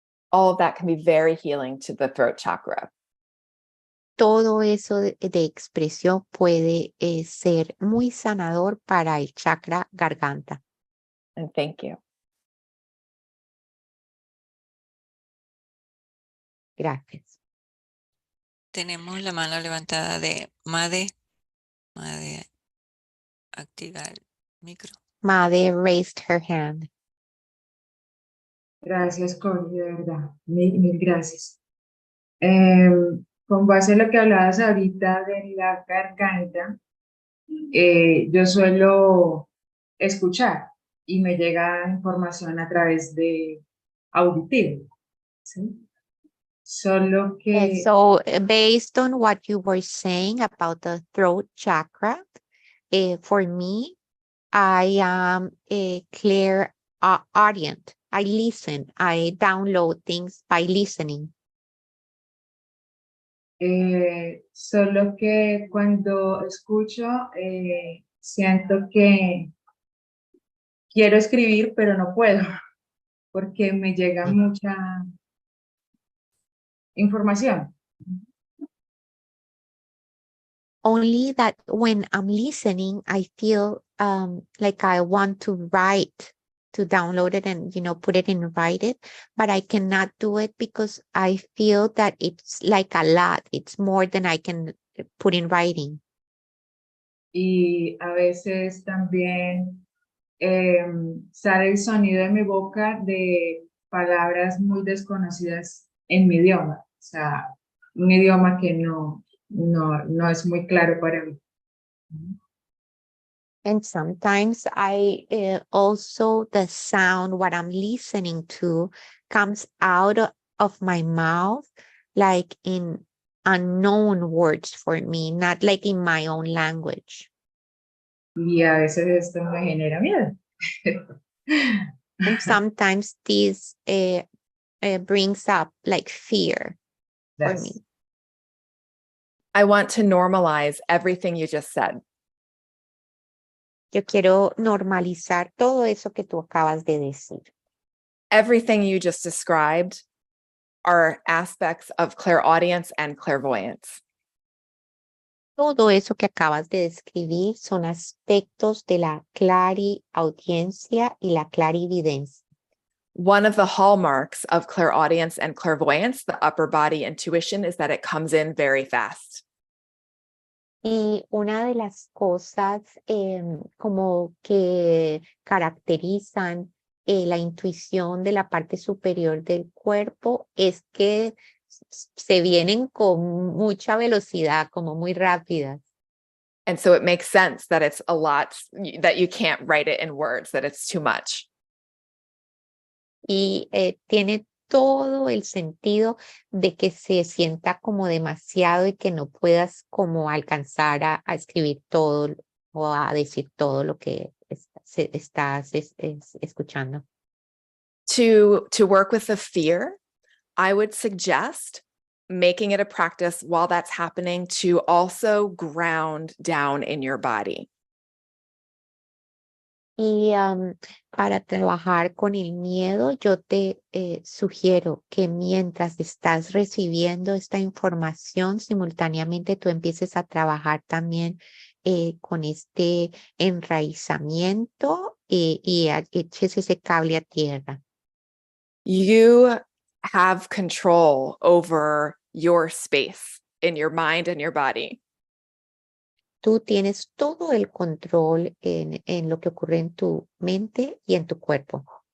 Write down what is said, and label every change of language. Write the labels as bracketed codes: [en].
[en] All of that can be very healing to the throat chakra. [es] Todo eso de expresión puede ser muy sanador para el chakra garganta. [en] And thank you. [es] Gracias. Tenemos la mano levantada de Made. Made, activa el micro. [en] Made raised her hand. [es] Gracias, Connie, de verdad. Mil gracias. Con base en lo que hablabas ahorita de la garganta, yo suelo escuchar y me llega información a través de auditivo, ¿sí? Solo que... [en] So based on what you were saying about the throat chakra, for me, I am a clear audience. I listen. I download things by listening. [es] Solo que cuando escucho, siento que quiero escribir, pero no puedo, porque me llega mucha información. [en] Only that when I'm listening, I feel like I want to write, to download it and, put it in write it, but I cannot do it because I feel that it's like a lot. It's more than I can put in writing. [es] Y a veces también sale el sonido de mi boca de palabras muy desconocidas en mi idioma, o sea, un idioma que no es muy claro para mí. [en] And sometimes I also, the sound, what I'm listening to, comes out of my mouth, like in unknown words for me, not like in my own language. [es] Y a veces esto me genera miedo. [en] And sometimes this brings up like fear for me. I want to normalize everything you just said. [es] Yo quiero normalizar todo eso que tú acabas de decir. [en] Everything you just described are aspects of clairaudience and clairvoyance. [es] Todo eso que acabas de describir son aspectos de la clariaudiencia y la clarividencia. [en] One of the hallmarks of clairaudience and clairvoyance, the upper body intuition, is that it comes in very fast. [es] Y una de las cosas como que caracterizan la intuición de la parte superior del cuerpo es que se vienen con mucha velocidad, como muy rápidas. [en] And so it makes sense that it's a lot, that you can't write it in words, that it's too much. [es] Y tiene todo el sentido de que se sienta como demasiado y que no puedas como alcanzar a escribir todo o a decir todo lo que estás escuchando. [en] To work with the fear, I would suggest making it a practice while that's happening to also ground down in your body. [es] Y para trabajar con el miedo, yo te sugiero que mientras estás recibiendo esta información, simultáneamente tú empieces a trabajar también con este enraizamiento y eches ese cable a tierra. [en] You have control over your space in your mind and your body. [es] Tú tienes todo el control en lo que ocurre en tu mente y en tu cuerpo.